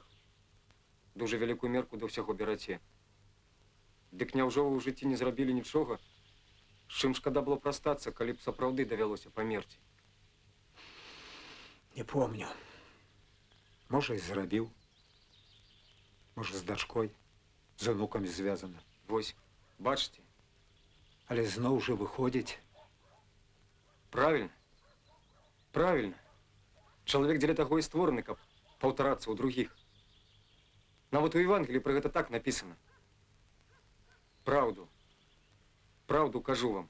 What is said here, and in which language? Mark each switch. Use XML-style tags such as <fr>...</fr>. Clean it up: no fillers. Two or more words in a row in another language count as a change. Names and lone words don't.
<be>Дуже вялікую мерку да ўсяго бераце. Дык няўжо вы ў жыцці не зрабілі нічога, з чым шкада было прастацца, калі б сапраўды давялося памерці? Не помню. Можа, і зрабіў.</be> <uk>Може, з дачкой, з онуком зв'язана.</uk> <be>Вось, бачите? Але зноў жа выходзіць.</be> <ru>Правильно. Правильно.</ru> <be>Чалавек дзеля таго і створаны, каб паўтарацца ў другіх. Нават у Евангеліі пра гэта так напісана. Праўду. Праўду кажу вам.</be>